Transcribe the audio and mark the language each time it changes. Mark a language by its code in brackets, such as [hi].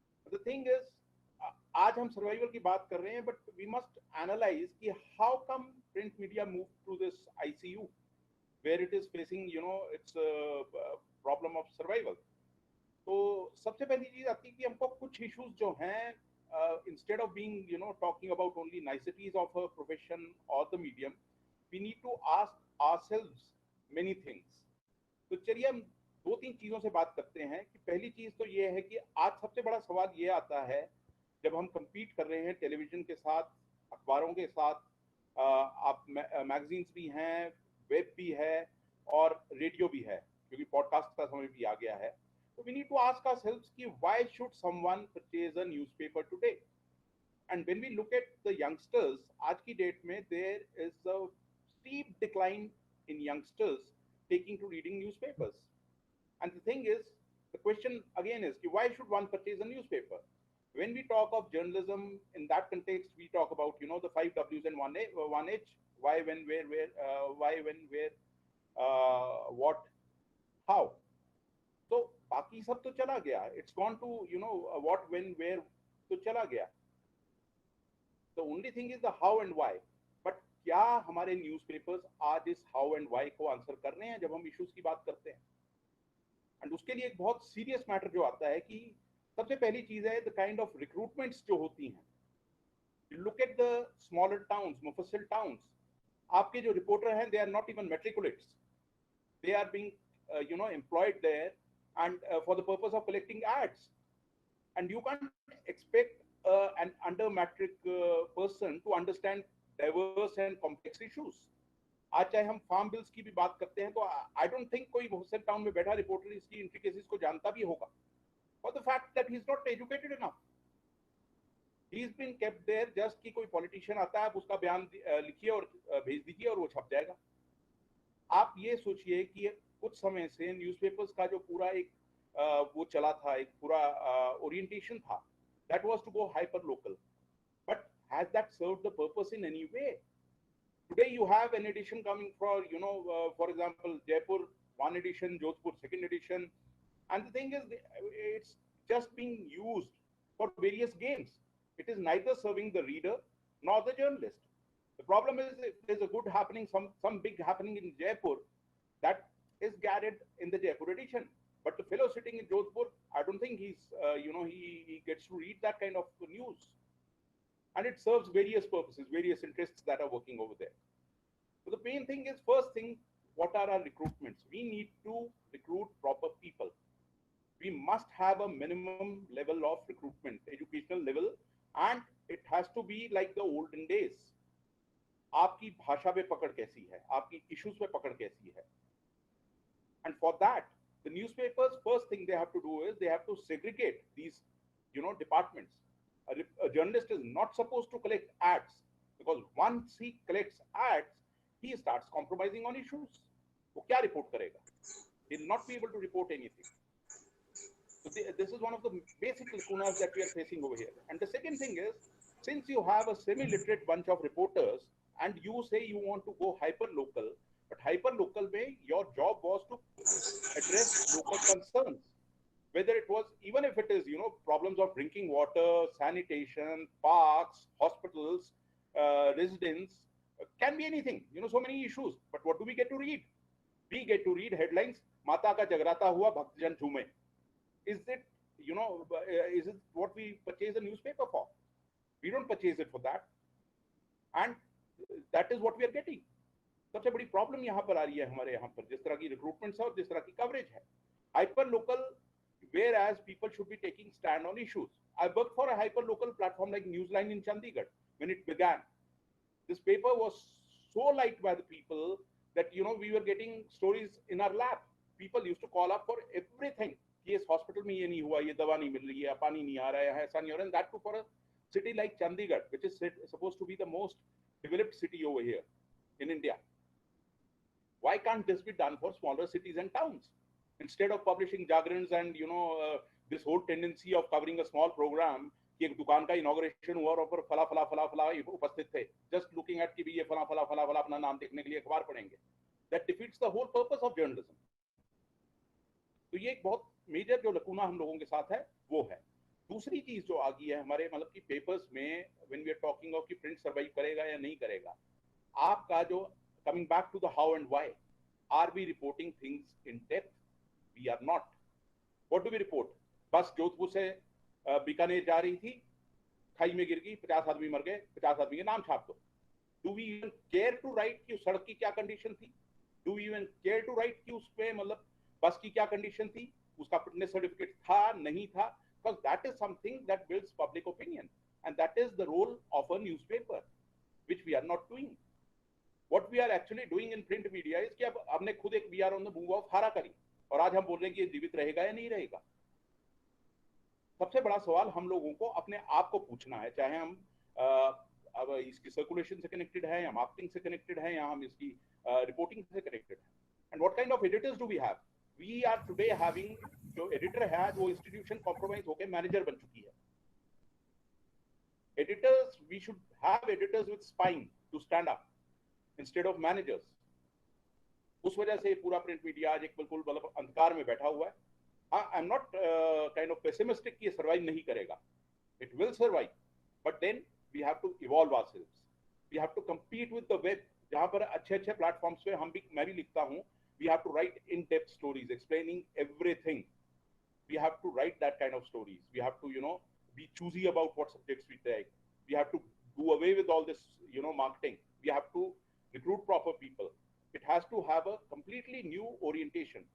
[en] The thing is, [hi] आज हम survival की बात कर रहे हैं, [en] but we must analyze कि how come print media moved through this ICU, where it is facing, its problem of survival. [hi] तो सबसे पहली चीज आती है कि हमको कुछ issues जो हैं, [en] instead of being, talking about only niceties of a profession or the medium, we need to ask ourselves many things. [hi] तो चलिए हम 2-3 चीजों से बात करते हैं कि पहली चीज तो ये है कि आज सबसे बड़ा सवाल ये आता है जब हम compete कर रहे हैं टेलीविजन के साथ, अखबारों के साथ, आप मैगजीन्स भी हैं, वेब भी है और रेडियो भी है, क्योंकि पॉडकास्ट का समय भी आ गया है. [en] So we need to ask ourselves कि why should someone purchase a newspaper today? And when we look at the youngsters, [hi] आज की डेट में [en] there is a steep decline in youngsters taking to reading newspapers. And the thing is, the question again is, why should one purchase a newspaper? When we talk of journalism in that context, we talk about, the 5 W's and 1 H, why, when, where, why, when, where, what, how. [hi] So बाकी सब तो चला गया. [en] It's gone to, what, when, where, [hi] तो चला गया. [en] The only thing is the how and why. [hi] But क्या हमारे न्यूज़पेपर्स आज इस how and why को आंसर कर रहे हैं जब हम इश्यूज की बात करते हैं? एंड उसके लिए एक बहुत सीरियस मैटर जो आता है कि सबसे पहली चीज है [en] the kind of recruitments [hi] जो होती हैं. [en] Look at the smaller towns, मुफस्सिल towns. [hi] आपके जो रिपोर्टर हैं, [en] They are not even matriculates. They are being employed there and for the purpose of collecting ads, and you can't expect an under matric person to understand diverse and complex issues. [hi] आज चाहे हम farm bills की भी बात करते हैं तो [en] I don't think [hi] कोई मुफस्सिल टाउन में बैठा रिपोर्टर इसकी इंट्रिकेसीज को जानता भी होगा. [en] for the fact that he's not educated enough. He's been kept there just [hi] कि कोई politician आता है, आप उसका बयान लिखिए और भेज दीजिए और वो छप जाएगा. आप ये सोचिए कि कुछ समय से न्यूज़पेपर्स का जो पूरा एक वो चला था, एक पूरा ओरिएंटेशन था, [en] that was to go hyper local. But has that served the purpose in any way? Today you have an edition coming for, for example, Jaipur, one edition, Jodhpur, second edition. And the thing is, it's just being used for various games. It is neither serving the reader nor the journalist. The problem is, if there's a good happening, some big happening in Jaipur, that is gathered in the Jaipur edition. But the fellow sitting in Jodhpur, I don't think he's, he gets to read that kind of news. And it serves various purposes, various interests that are working over there. So the main thing is, first thing, what are our recruitments? We need to recruit proper people. We must have a minimum level of recruitment, educational level, and it has to be like the olden days. [hi] आपकी भाषा पे पकड़ कैसी है, आपकी issues पे पकड़ कैसी है. [en] And for that, the newspapers, first thing they have to do is they have to segregate these, departments. A journalist is not supposed to collect ads, because once he collects ads, he starts compromising on issues. [hi] वो क्या report करेगा? [en] He will not be able to report anything. So this is one of the basic lacunas that we are facing over here. And the second thing is, since you have a semi-literate bunch of reporters and you say you want to go hyper-local, but hyper-local way, your job was to address local concerns. Whether it was, even if it is, problems of drinking water, sanitation, parks, hospitals, residents, can be anything, so many issues. But what do we get to read? We get to read headlines, [hi] Mata ka jagrata hua, bhaktjan jhume. [en] Is it, is it what we purchase a newspaper for? We don't purchase it for that. And that is what we are getting. [hi] सबसे बड़ी problem यहाँ पर आ रही है हमारे यहाँ पर, जिस तरह की रिक्रूटमेंट है और जिस तरह की कवरेज है. [en] Hyper local, whereas people should be taking stand on issues. I worked for a hyper local platform like Newsline in Chandigarh when it began. This paper was so liked by the people that we were getting stories in our lap. People used to call up for everything. [hi] Yes, hospital में ये नहीं हुआ, ये दवा नहीं मिल रही है, पानी नहीं आ रहा है, ऐसा नहीं हो रहा है. [en] That too for a city like Chandigarh, which is supposed to be the most developed city over here in India. Why can't this be done for smaller cities and towns? Instead of publishing Jagrans and this whole tendency of covering a small program, [hi] कि एक दुकान का inauguration हुआ और ऊपर फला फला फला फला उपस्थित थे, [en] just looking at [hi] कि भी ये फला फला फला फला अपना नाम देखने के लिए अखबार पढ़ेंगे, [en] that defeats the whole purpose of journalism. [hi] तो ये एक बहुत मेजर जो लकूना हम लोगों के साथ है वो है. दूसरी चीज जो आ गई है हमारे मतलब कि पेपर्स में, [en] when we are talking of [hi] कि प्रिंट सर्वाइव करेगा या नहीं करेगा, आपका जो [en] coming back to the how and why, are we reporting things in depth? We are not. What do we report? [hi] बस जोधपुर से बीकानेर जा रही थी, खाई में गिर गई, 50 आदमी मर गए, 50 आदमी के नाम छाप दो. [en] Do we even care to write [hi] कि उस सड़क की क्या कंडीशन थी? Do we even care to write कि उसपे मतलब बस की क्या कंडीशन थी, उसका फिटनेस सर्टिफिकेट था नहीं था? [en] Because that is something that builds public opinion, and that is the role of a newspaper, which we are not doing. What we are actually doing in print media is [hi] कि अब हमने खुद एक [en] we are on the move of [hi] हारा करी, और आज हम बोल रहे हैं कि ये जीवित रहेगा या नहीं रहेगा. सबसे बड़ा सवाल हम लोगों को अपने आप को पूछना है, चाहे हम अब इसकी सर्कुलेशन से कनेक्टेड है या मार्केटिंग से कनेक्टेड है या हम इसकी रिपोर्टिंग से कनेक्टेड है. [en] And what kind of editors do we have? We are today having, [hi] जो एडिटर है वो इंस्टीट्यूशन कॉम्प्रोमाइज होकर मैनेजर बन चुकी है. [en] Editors, we should have editors with spine to stand up instead of managers. [hi] उस वजह से पूरा प्रिंट मीडिया आज एक बिल्कुल मतलब अंधकार में बैठा हुआ है. [en] I am not kind of pessimistic [hi] कि ये सर्वाइव नहीं करेगा. [en] It will survive, but then we have to evolve ourselves. We have to compete with the web, [hi] जहां पर अच्छे अच्छे प्लेटफॉर्म्स पे मैं भी लिखता हूं. [en] We have to write in-depth stories explaining everything. We have to write that kind of stories. We have to, be choosy about what subjects we take. We have to do away with all this, marketing. We have to recruit proper people. It has to have a completely new orientation.